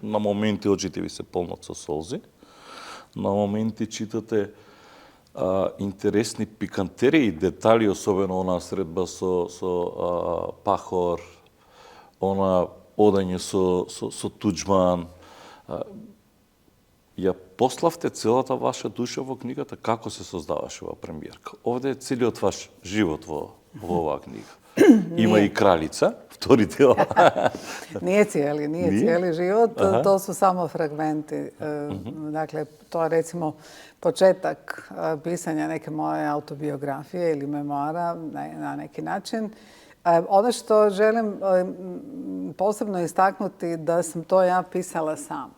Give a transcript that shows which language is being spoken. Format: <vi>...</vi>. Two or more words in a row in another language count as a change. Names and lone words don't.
<mk>На моменти очите ви се полнат со солзи. На моменти читате интересни пикантерии, детали, особено онаа средба со Пахор, она одање со Туџман. Ја пославте целата ваша душа во книгата, како се создаваше оваа премиерка. Овде е целиот ваш живот во оваа книга. Има и кралица, втори дел.</mk> <hr>Nije cijeli život, to su samo fragmenti. Dakle, to je recimo početak pisanja neke moje autobiografije ili memoara na neki način. Ono što želim posebno istaknuti da sam to ja pisala sama.</hr>